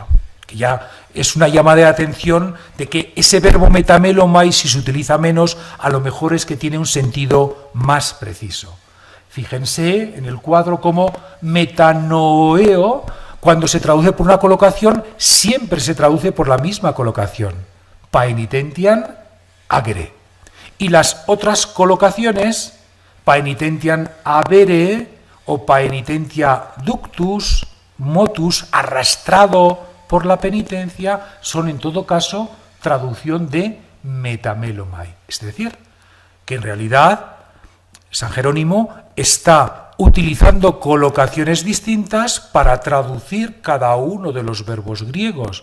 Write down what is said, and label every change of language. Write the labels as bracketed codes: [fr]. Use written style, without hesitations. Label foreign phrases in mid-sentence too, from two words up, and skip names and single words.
[es] Que ya es una llamada de atención de que ese verbo metamelomai, si se utiliza menos, a lo mejor es que tiene un sentido más preciso. Fíjense en el cuadro como metanoeo, cuando se traduce por una colocación, siempre se traduce por la misma colocación, [la] paenitentiam agere. Y las otras colocaciones, paenitentiam avere o paenitentia ductus, motus, [es] arrastrado por la penitencia, son en todo caso traducción de metamelomai. Es decir, que en realidad San Jerónimo está utilizando colocaciones distintas para traducir cada uno de los verbos griegos.